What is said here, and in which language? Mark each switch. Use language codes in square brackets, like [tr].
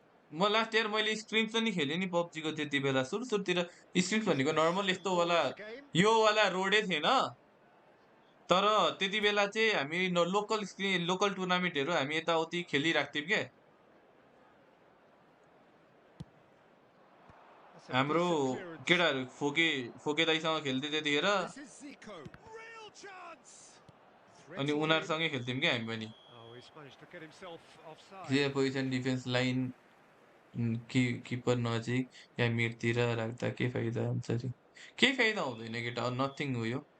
[ne] म last year मैले streams पनि खेलेँ नि पब्जीको त्यति बेला सुरुतिर स्ट्रिम्स भनेको नर्मल यस्तो वाला यो वाला रोडै थिएन तर त्यति बेला चाहिँ हामी लोकल टुर्नामेन्टहरू हामी यताउति खेलिराख्थ्यौँ क्या हाम्रो केटाहरू फोके दाइसँग खेल्थ्यो त्यतिखेर [en] This is Zico. Real chance. [ne] अनि उनीहरूसँगै खेल्थ्यौँ क्या हामी पनि [en] Oh, he's managed to get himself offside. Clear position defence line keeper [ne] नजिक या मिडतिर राख्दा के फाइदा हुन्छ अरे केही फाइदा हुँदैन केटा नथिङ हो यो